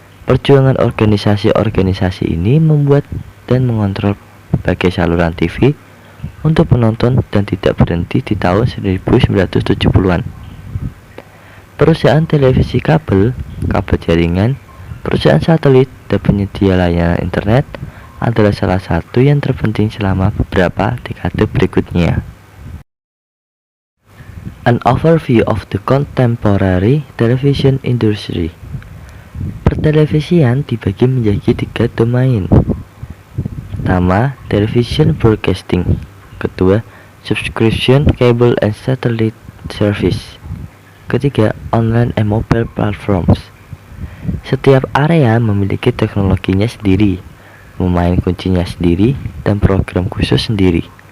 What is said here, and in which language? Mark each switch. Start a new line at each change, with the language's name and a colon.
Indonesian: Perjuangan organisasi-organisasi ini membuat dan mengontrol berbagai saluran TV untuk penonton dan tidak berhenti di tahun 1970-an. Perusahaan televisi kabel jaringan, perusahaan satelit, dan penyedia layanan internet adalah salah satu yang terpenting selama beberapa dekade berikutnya.
English: An overview of the contemporary television industry.
Indonesian: Pertelevisian dibagi menjadi 3 domain. Pertama,
English: television broadcasting.
Indonesian: Kedua,
English: subscription cable and satellite service.
Indonesian: Ketiga,
English: online and mobile platforms.
Indonesian: Setiap area memiliki teknologinya sendiri, pemain kuncinya sendiri, dan program khusus sendiri.